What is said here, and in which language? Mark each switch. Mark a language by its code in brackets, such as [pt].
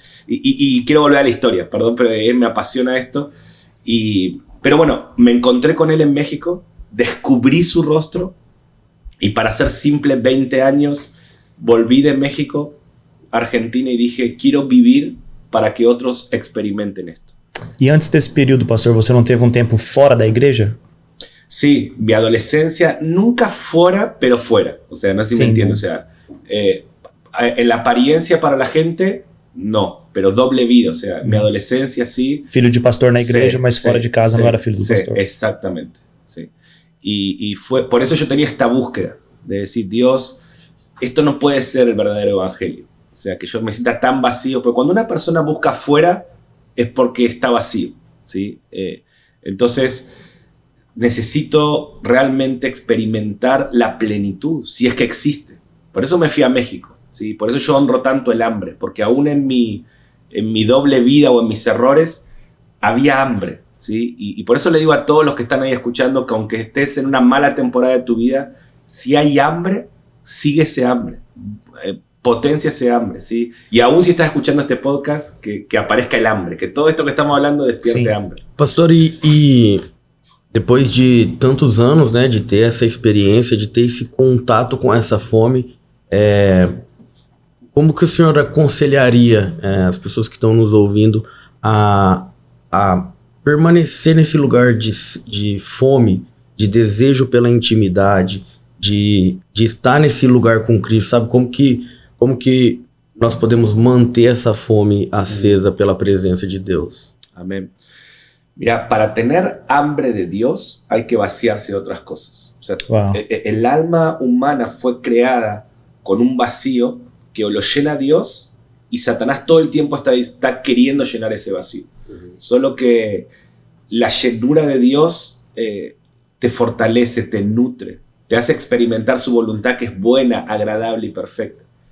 [es] Y quiero volver a la historia, perdón, pero me apasiona esto. Pero bueno, me encontré con Él en México, descubrí su rostro, y para ser simple, 20 años, volví de México a Argentina y dije, quiero vivir para que otros experimenten esto. [pt] E antes desse período, pastor, você não teve tempo fora da igreja? [es] Sí, mi adolescencia nunca fuera, pero fuera. O sea, no sé si me entiende. O sea, en la apariencia para la gente, no, pero doble vida. O sea, mi adolescencia sí. [pt] Filho de pastor na igreja, mas fora de casa não era filho do pastor. [es] Exactamente, sí. Y fue, por eso yo tenía esta búsqueda de decir, Dios, esto no puede ser el verdadero evangelio. O sea, que yo me sienta tan vacío. Porque cuando una persona busca afuera, es porque está vacío, ¿sí? Entonces, necesito realmente experimentar la plenitud, si es que existe. Por eso me fui a México, ¿sí? Por eso yo honro tanto el hambre, porque aún en mi doble vida o en mis errores, había hambre, ¿sí? Y por eso le digo a todos los que están ahí escuchando que aunque estés en una mala temporada de tu vida, si hay hambre, sigue ese hambre. Potencia ese hambre, ¿sí? Y aún si estás escuchando este podcast, que aparezca el hambre, que todo esto que estamos hablando despierte hambre. [pt] Pastor, e depois de tantos anos, né, de ter essa experiência, de ter esse contato com essa fome, como que o senhor aconselharia as pessoas que estão nos ouvindo a permanecer nesse lugar de fome, de desejo pela intimidade, de estar nesse lugar com Cristo, sabe? Como que nós podemos manter essa fome acesa pela presença de Deus? [es] Amén. Mira, para tener hambre de Dios hay que vaciarse de otras cosas. O sea, el alma humana fue creada con un vacío que o lo llena Dios y Satanás todo el tiempo está queriendo llenar ese vacío. Solo que la llenura de Dios te fortalece, te nutre, te hace experimentar su voluntad que es buena, agradable y perfecta.